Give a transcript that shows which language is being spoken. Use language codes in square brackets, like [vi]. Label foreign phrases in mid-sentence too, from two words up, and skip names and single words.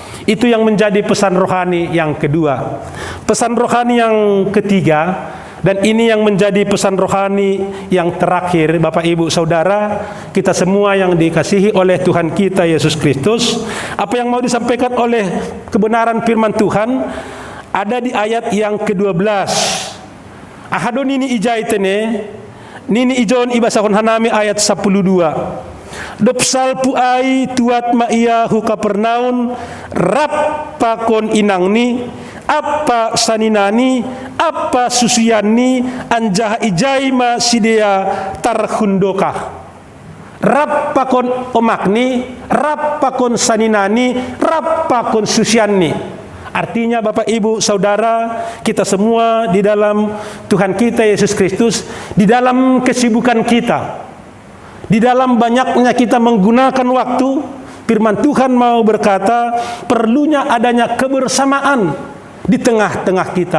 [id] Itu yang menjadi pesan rohani yang kedua. Pesan rohani yang ketiga, dan ini yang menjadi pesan rohani yang terakhir, Bapak Ibu Saudara, kita semua yang dikasihi oleh Tuhan kita Yesus Kristus, apa yang mau disampaikan oleh kebenaran firman Tuhan ada di ayat yang ke-12. [bts] Ahadon ini ijaitene, nini ijon ibasahon hanami ayat 12. Dopsal puai tuat maia hu Kapernaun, rap pakon inangni, apa saninani, apa susuyani, anjah ijaima sidea tarhundokah. Rap pakon omakni, rap pakon saninani, rap pakon susyani. [id] Artinya Bapak Ibu Saudara, kita semua di dalam Tuhan kita Yesus Kristus, di dalam kesibukan kita, di dalam banyaknya kita menggunakan waktu, firman Tuhan mau berkata, perlunya adanya kebersamaan di tengah-tengah kita.